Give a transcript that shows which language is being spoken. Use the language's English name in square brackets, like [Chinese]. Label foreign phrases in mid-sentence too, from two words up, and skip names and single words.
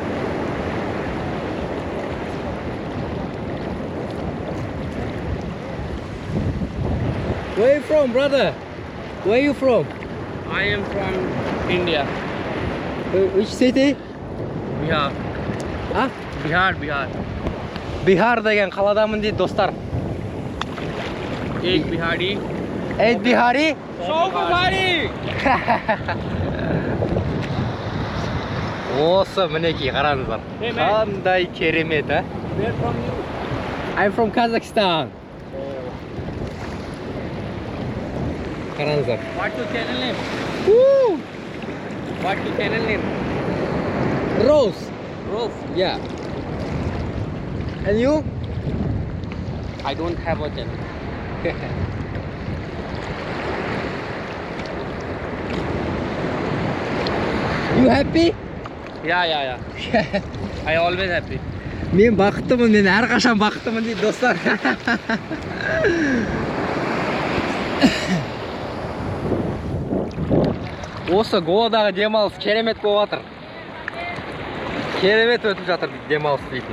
[English] Where are you from, brother? Where are you from? I am from India. Which city? Bihar. Ah? Bihar. [Kazakh] Bihar деген қаладамын дейді достар. [Hindi] Ek Bihari. Ed Bihari? [English] So Bihari. [Kazakh] Осы мінеки қараңыздар. Қандай керемет, а? [English] Where from you? I'm from Kazakhstan. Қараңыздар. What's your channel name? Woo! What's your channel name? Rose. Rose. Yeah. And you? I don't have a channel. You happy? Yeah. I always happy. [Kazakh] Мен бақыттымын, мен әрқашан бақыттымын дейді достар. Осы Гоадағы демалыс керемет болып жатыр. Керемет өтіп жатыр демалыс дейтін.